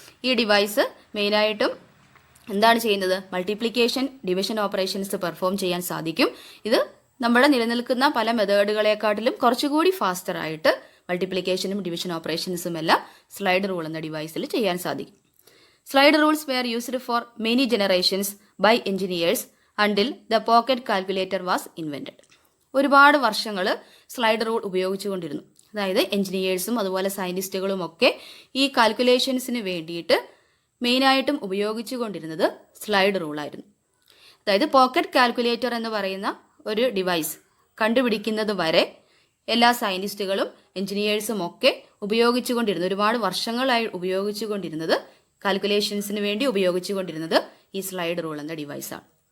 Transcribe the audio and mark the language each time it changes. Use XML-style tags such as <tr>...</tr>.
<ml>ഈ ഡിവൈസ് മെയിനായിട്ടും എന്താണ് ചെയ്യുന്നത്? മൾട്ടിപ്ലിക്കേഷൻ, ഡിവിഷൻ ഓപ്പറേഷൻസ് പെർഫോം ചെയ്യാൻ സാധിക്കും. ഇത് നമ്മുടെ നിലനിൽക്കുന്ന പല മെത്തേഡുകളെക്കാട്ടിലും കുറച്ചുകൂടി ഫാസ്റ്ററായിട്ട് മൾട്ടിപ്ലിക്കേഷനും ഡിവിഷൻ ഓപ്പറേഷൻസും എല്ലാം സ്ലൈഡ് റൂൾ എന്ന ഡിവൈസിൽ ചെയ്യാൻ സാധിക്കും.</ml> <en>Slide rules were used for many generations by engineers until the pocket calculator was invented.</en> <ml>ഒരുപാട് വർഷങ്ങൾ സ്ലൈഡ് റൂൾ ഉപയോഗിച്ചുകൊണ്ടിരുന്നു. അതായത് എഞ്ചിനീയേഴ്സും അതുപോലെ സയൻറ്റിസ്റ്റുകളും ഒക്കെ ഈ കാൽക്കുലേഷൻസിന് വേണ്ടിയിട്ട് മെയിനായിട്ടും ഉപയോഗിച്ചുകൊണ്ടിരുന്നത് സ്ലൈഡ് റൂളായിരുന്നു. അതായത് പോക്കറ്റ് കാൽക്കുലേറ്റർ എന്ന് പറയുന്ന ഒരു ഡിവൈസ് കണ്ടുപിടിക്കുന്നത് വരെ എല്ലാ സയൻറ്റിസ്റ്റുകളും എഞ്ചിനീയേഴ്സും ഒക്കെ ഒരുപാട് വർഷങ്ങളായി ഉപയോഗിച്ചുകൊണ്ടിരുന്നത്, കാൽക്കുലേഷൻസിന് വേണ്ടി ഉപയോഗിച്ചുകൊണ്ടിരുന്നത് ഈ സ്ലൈഡ് റൂൾ എന്ന ഡിവൈസാണ്.</ml>